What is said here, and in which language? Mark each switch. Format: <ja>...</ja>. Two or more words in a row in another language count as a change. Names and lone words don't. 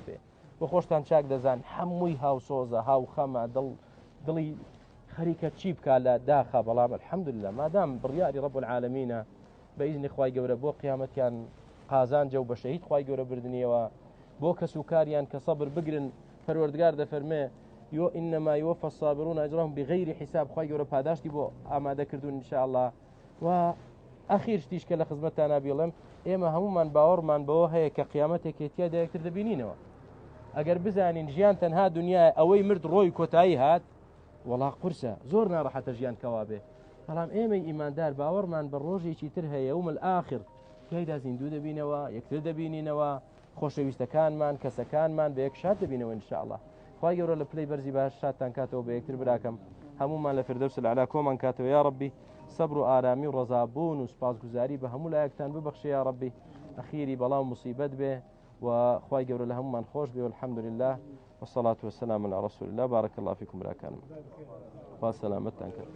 <ckb>بێ بۆ خۆشتان چاک دەزان هەمووی هاوسۆزە هاوخەمە دڵی خەریکە چی بکا لە داخە بەڵام الحەمدولله مادام بڕیاری</ckb> <ar>ڕەب العالەمینە</ar> <ckb>بە ئیزنی خوای گەورە بۆ قیامەتیان قازانجە و بە شەهید خوای گەورە بردنیەوە بۆ کەس و کاریان کە سەبر بگرن پەروەردگار دەفەرمێ إنما</ckb> <ar>يوفى الصابرون أجرهم بغير حساب</ar> <ckb>خوای گەورە پاداشتی بۆ ئامادە کردوون</ckb> <ar>إن شاء الله</ar> <ckb>و ئەخیر شتیش کە لە خزمەتتانە بێڵێم ئێمە هەمومان باوەڕمان بەوە هەیە کە قیامەتێک تیا یەکتر دەبینینەوە ئەگەر بزانین ژیان تەنها دنیای ئەوەی مرد ڕۆی کۆتایی هات وەڵا قورسە زۆر ناڕەحەتە ژیان کەوا بێ بەڵام ئێمەی ئیماندار باوەڕمان بە ڕۆژێکی تر هەیە</ckb> <ar>یوم الآخر</ar> <ckb>تیایدا زیندوو دەبینەوە یەکتر دەبینینەوە خۆشەویستەکانمان کەسەکانمان بە یەک شاد دەبینەوە</ckb> <ar>إن شاء الله</ar> <ckb>خوای گەورە لە پلەی بەرزی باش شادتان کاتەوە بە یەکتر براکەم هەمومان لە</ckb> <ar>فردەوس العلا</ar> <ckb>کۆمان کاتەوە</ckb> <ar>یا ربی</ar> <ckb>سەبر و ئارامی و ڕەزابوون و سپاسگوزاری بە هەموو لایەکتان ببەخشێ</ckb> <ar>یا ربی</ar> <ckb>ئەخیری بەڵام مصیبەت بێ و خوای گەورە لە هەمومان خۆش بێ</ckb> <ar>والحمد لله والصلاة والسلام على رسول الله بارك الله فيكم</ar> <ckb>براکانم خوا سەلامەتتان کرد</ckb>